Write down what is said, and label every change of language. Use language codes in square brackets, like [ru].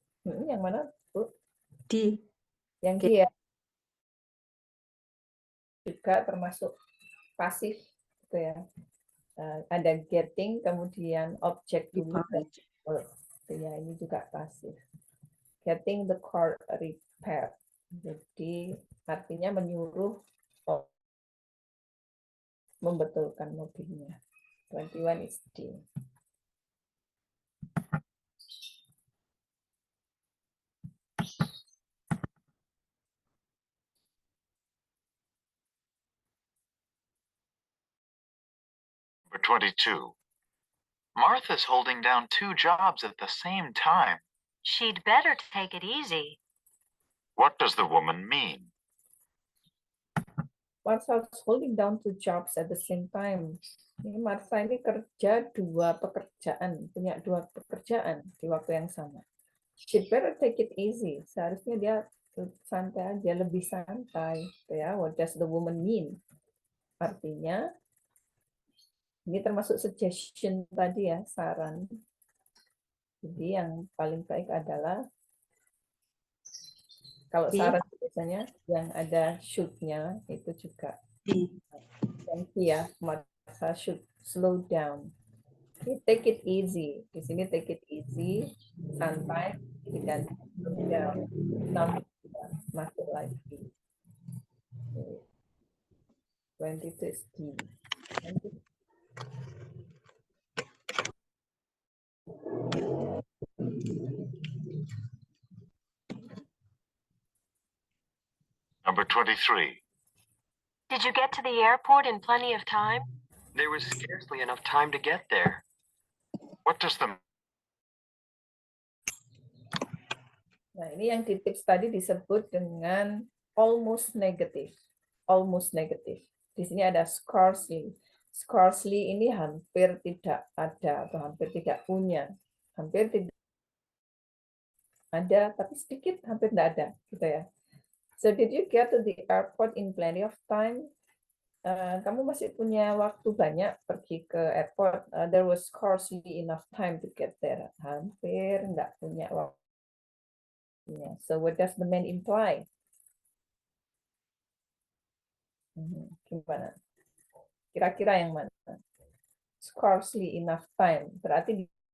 [id] Yang mana, Bu? Yang dia juga termasuk pasif, gitu ya. Ada getting, kemudian object dulu, ya ini juga pasif. [en] Getting the car repaired. [id] Jadi artinya menyuruh membetulkan mobilnya. [en] 21 is D. Number 22. Martha's holding down 2 jobs at the same time. She'd better take it easy. What does the woman mean? Martha is holding down 2 jobs at the same time. [id] Ini Martha ini kerja 2 pekerjaan, punya 2 pekerjaan di waktu yang sama. [en] She'd better take it easy. [id] Seharusnya dia santai aja, lebih santai. [en] Ya, what does the woman mean? [id] Artinya, ini termasuk suggestion tadi ya, saran. Jadi yang paling baik adalah kalau saran biasanya yang ada should-nya itu juga. [en] Yang ya, Martha should slow down. Okay, take it easy. [id] Di sini [en] take it easy, [id] santai, dan [en] slow down. [id] Masuk lagi. [en] 22 is D. Number 23. Did you get to the airport in plenty of time? There was scarcely enough time to get there. What does the... [id] Nah, ini yang di tips tadi disebut dengan almost negative. Almost negative. Di sini ada scarcely. Scarcely ini hampir tidak ada atau hampir tidak punya. Hampir tidak ada, tapi sedikit, hampir tidak ada, gitu ya. [en] So did you get to the airport in plenty of time? [id] Kamu masih punya waktu banyak pergi ke airport. [en] There was scarcely enough time to get there. [id] Hampir tidak punya waktu. [en] So what does the man imply? [id] Gimana? Kira-kira yang mana? [en] Scarcely enough time. [id] Berarti